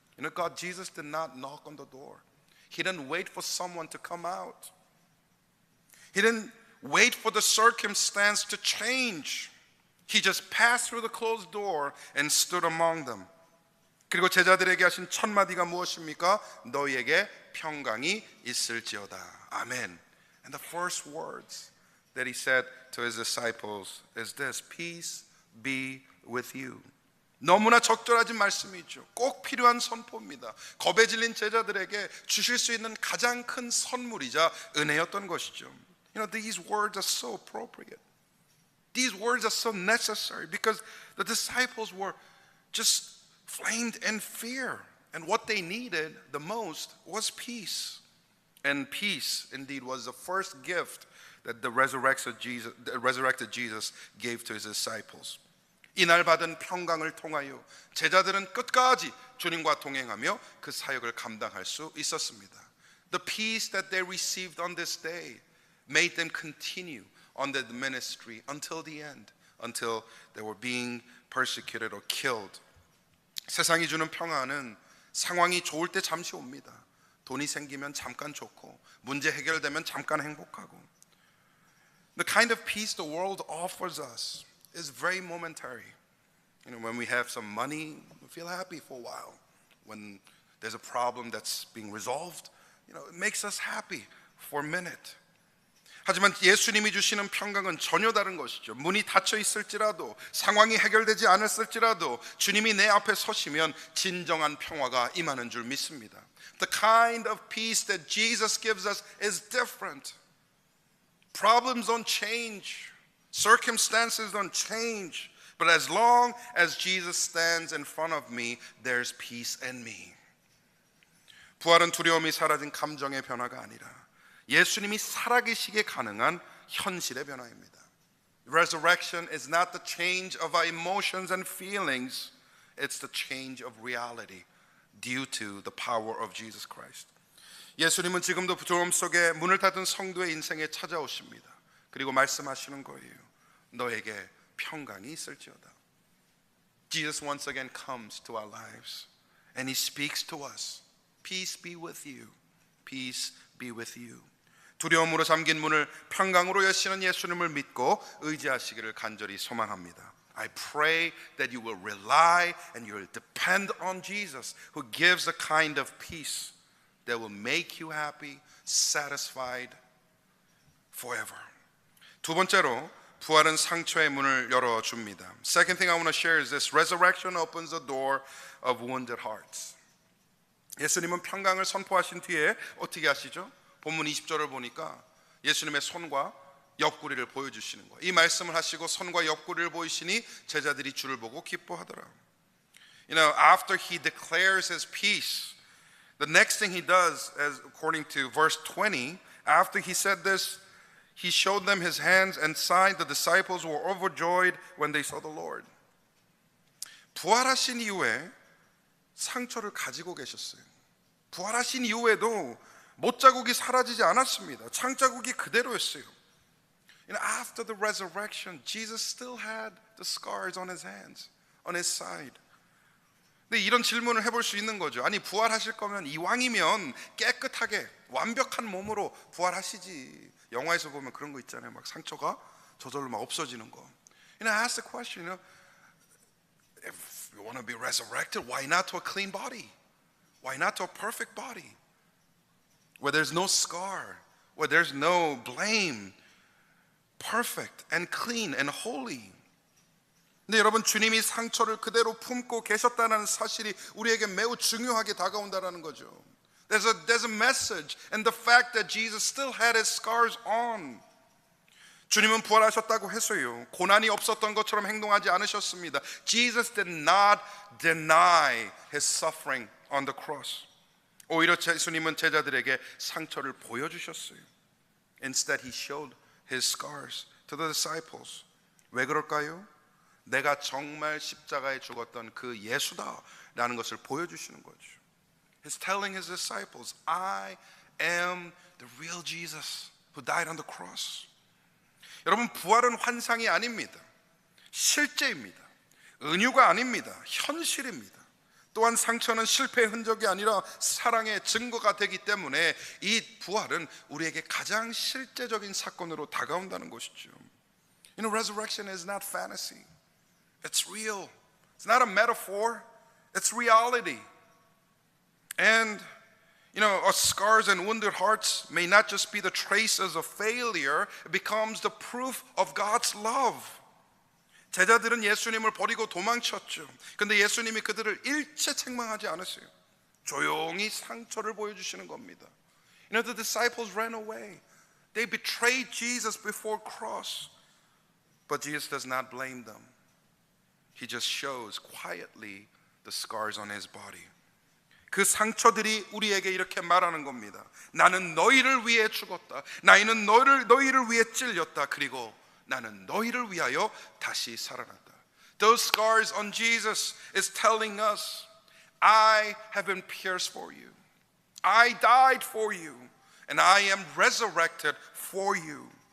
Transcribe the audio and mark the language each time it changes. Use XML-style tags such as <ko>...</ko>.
<en>You know, God, Jesus did not knock on the door. He didn't wait for someone to come out. He didn't wait for the circumstance to change. He just passed through the closed door and stood among them.</en> <ko>그리고 제자들에게 하신 첫 마디가 무엇입니까? 너희에게 평강이 있을지어다. 아멘.</ko> <en>And the first words that he said to his disciples is this: Peace be with you.</en> <ko>너무나 적절하진 말씀이죠. 꼭 필요한 선포입니다. 겁에 질린 제자들에게 주실 수 있는 가장 큰 선물이자 은혜였던 것이죠.</ko> <en>You know, these words are so appropriate. These words are so necessary because the disciples were just flamed in fear, and what they needed the most was peace. And peace indeed was the first gift that the resurrected Jesus gave to his disciples.</en> <ko>이날 받은 평강을 통하여 제자들은 끝까지 주님과 동행하며 그 사역을 감당할 수 있었습니다.</ko> <en>The peace that they received on this day made them continue on their ministry until the end, until they were being persecuted or killed.</en> <ko>세상이 주는 평안은 상황이 좋을 때 잠시 옵니다. 돈이 생기면 잠깐 좋고 문제 해결되면 잠깐 행복하고.</ko> <en>The kind of peace the world offers us is very momentary. You know, when we have some money, we feel happy for a while. When there's a problem that's being resolved, you know, it makes us happy for a minute.</en> <ko>하지만 예수님이 주시는 평강은 전혀 다른 것이죠. 문이 닫혀 있을지라도, 상황이 해결되지 않았을지라도 주님이 내 앞에 서시면 진정한 평화가 임하는 줄 믿습니다.</ko> <en>The kind of peace that Jesus gives us is different. Problems don't change. Circumstances don't change. But as long as Jesus stands in front of me, there's peace in me.</en> <ko>부활은 두려움이 사라진 감정의 변화가 아니라 예수님이 살아계시게 가능한 현실의 변화입니다.</ko> <en>Resurrection is not the change of our emotions and feelings. It's the change of reality due to the power of Jesus Christ.</en> <ko>예수님은 지금도 두려움 속에 문을 닫은 성도의 인생에 찾아오십니다. 그리고 말씀하시는 거예요. 너에게 평강이 있을지어다.</ko> <en>Jesus once again comes to our lives and He speaks to us. Peace be with you. Peace be with you.</en> <ko>두려움으로 잠긴 문을 평강으로 여시는 예수님을 믿고 의지하시기를 간절히 소망합니다.</ko> <en>I pray that you will rely and you will depend on Jesus, who gives a kind of peace that will make you happy, satisfied forever.</en> <ko>두 번째로 부활은 상처의 문을 열어줍니다.</ko> <en>Second thing I want to share is this: resurrection opens the door of wounded hearts.</en> <ko>예수님은 평강을 선포하신 뒤에 어떻게 하시죠? 본문 20절을 보니까 예수님의 손과 옆구리를 보여주시는 거예요. 이 말씀을 하시고 손과 옆구리를 보이시니 제자들이 주를 보고 기뻐하더라.</ko> <en>You know, after He declares His peace, the next thing He does, as according to verse 20, after He said this, He showed them His hands and side. The disciples were overjoyed when they saw the Lord.</en> <ko>부활하신 이후에 상처를 가지고 계셨어요. 부활하신 이후에도 못자국이 사라지지 않았습니다. 창자국이 그대로였어요.</ko> <en>You know, after the resurrection, Jesus still had the scars on His hands, on His side.</en> <ko>근데 이런 질문을 해볼 수 있는 거죠. 아니, 부활하실 거면 이왕이면 깨끗하게 완벽한 몸으로 부활하시지. 영화에서 보면 그런 거 있잖아요. 막 상처가 저절로 막 없어지는 거.</ko> <en>You know, I ask the question, you know, if you want to be resurrected, why not to a clean body? Why not to a perfect body? Where there's no scar, where there's no blame, perfect and clean and holy.</en> <ko>근데 여러분, 주님이 상처를 그대로 품고 계셨다는 사실이 우리에게 매우 중요하게 다가온다는 거죠.</ko> <en>There's a message in the fact that Jesus still had His scars on.</en> <ko>주님은 부활하셨다고 해서요, 고난이 없었던 것처럼 행동하지 않으셨습니다.</ko> <en>Jesus did not deny His suffering on the cross.</en> <ko>오히려 예수님은 제자들에게 상처를 보여주셨어요.</ko> <en>Instead, He showed His scars to the disciples.</en> <ko>왜 그럴까요? 내가 정말 십자가에 죽었던 그 예수다라는 것을 보여주시는 거죠.</ko> <en>He's telling His disciples, I am the real Jesus who died on the cross.</en> <ko>여러분, 부활은 환상이 아닙니다. 실제입니다. 은유가 아닙니다. 현실입니다. 또한 상처는 실패의 흔적이 아니라 사랑의 증거가 되기 때문에 이 부활은 우리에게 가장 실제적인 사건으로 다가온다는 것이죠.</ko> <en>You know, resurrection is not fantasy. It's real. It's not a metaphor. It's reality. And you know, our scars and wounded hearts may not just be the traces of failure. It becomes the proof of God's love.</en> <ko>제자들은 예수님을 버리고 도망쳤죠. 근데 예수님이 그들을 일체 책망하지 않으세요. 조용히 상처를 보여주시는 겁니다.</ko> <en>You know, the disciples ran away. They betrayed Jesus before cross. But Jesus does not blame them. He just shows quietly the scars on His body.</en> <ko>그 상처들이 우리에게 이렇게 말하는 겁니다. 나는 너희를 위해 죽었다. 나는 너희를 위해 찔렸다. 그리고 나는 너희를 위하여 다시 살아났다.</ko> <en>Those scars on Jesus is telling us, I have been pierced for you. I died for you. And I am resurrected for you.</en>